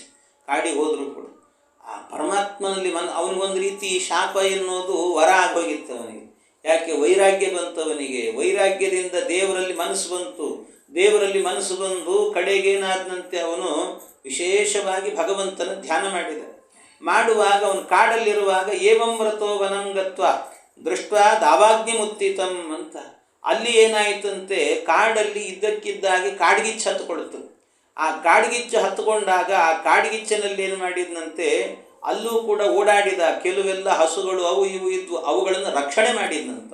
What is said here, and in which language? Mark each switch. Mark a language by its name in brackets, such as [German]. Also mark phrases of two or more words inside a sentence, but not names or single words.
[Kannada] ಕಾಡಿಗೆ ಹೋದರೂ ಕೂಡ ಆ ಪರಮಾತ್ಮನಲ್ಲಿ ಅವನಿಗೊಂದು ರೀತಿ ಶಾಪ ಎನ್ನುವುದು ವರ ಆಗೋಗಿತ್ತು ಅವನಿಗೆ. ಯಾಕೆ? ವೈರಾಗ್ಯ ಬಂತು ಅವನಿಗೆ. ವೈರಾಗ್ಯದಿಂದ ದೇವರಲ್ಲಿ ಮನಸ್ಸು ಬಂತು. ದೇವರಲ್ಲಿ ಮನಸ್ಸು ಬಂದು ಕಡೆಗೇನಾದಂತೆ ಅವನು ವಿಶೇಷವಾಗಿ ಭಗವಂತನ ಧ್ಯಾನ ಮಾಡಿದ. ಮಾಡುವಾಗ ಅವನು ಕಾಡಲ್ಲಿರುವಾಗ [Sanskrit] ಏವಂ ವ್ರತೋ ವನಂ ಗತ್ವ ದೃಷ್ಟ ದಾವಾಗ್ನಿ ಮುತ್ತಿತಂ [Kannada] ಅಂತ, ಅಲ್ಲಿ ಏನಾಯಿತಂತೆ, ಕಾಡಲ್ಲಿ ಇದ್ದಕ್ಕಿದ್ದಾಗಿ ಕಾಡ್ಗಿಚ್ಚು ಹತ್ತುಕೊಳ್ತು. ಆ ಕಾಡ್ಗಿಚ್ಚು ಹತ್ತುಕೊಂಡಾಗ ಆ ಕಾಡ್ಗಿಚ್ಚಿನಲ್ಲಿ ಏನು ಮಾಡಿದ್ನಂತೆ, ಅಲ್ಲೂ ಕೂಡ ಓಡಾಡಿದ. ಕೆಲವೆಲ್ಲ ಹಸುಗಳು ಅವು ಇವು ಇದ್ವು, ಅವುಗಳನ್ನು ರಕ್ಷಣೆ ಮಾಡಿದ್ನಂತ.